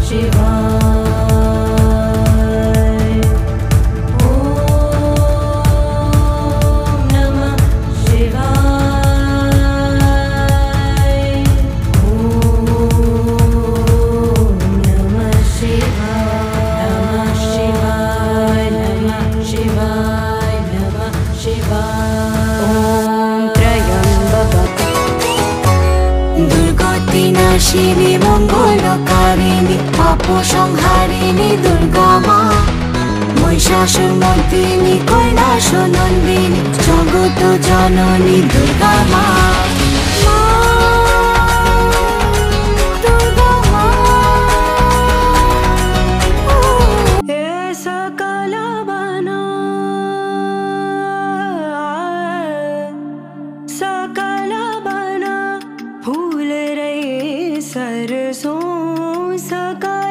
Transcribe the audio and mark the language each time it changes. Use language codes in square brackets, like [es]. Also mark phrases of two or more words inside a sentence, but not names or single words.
[sa] शिवाय ॐ नमः शिवाय ॐ नमः शिवाय नमः शिवाय नमः शिवाय ॐ त्र्यम्बकं [bn] দুর্গতিনাশিনী মঙ্গলকারিণী পাপ সংহারিণী দুর্গা মা মহিষাসুরমর্দিনী কৈলাসনন্দিনী জগত জননী দুর্গা মা দুর্গা মা [hi] हे सकल बना फूल रहे सरसों सकल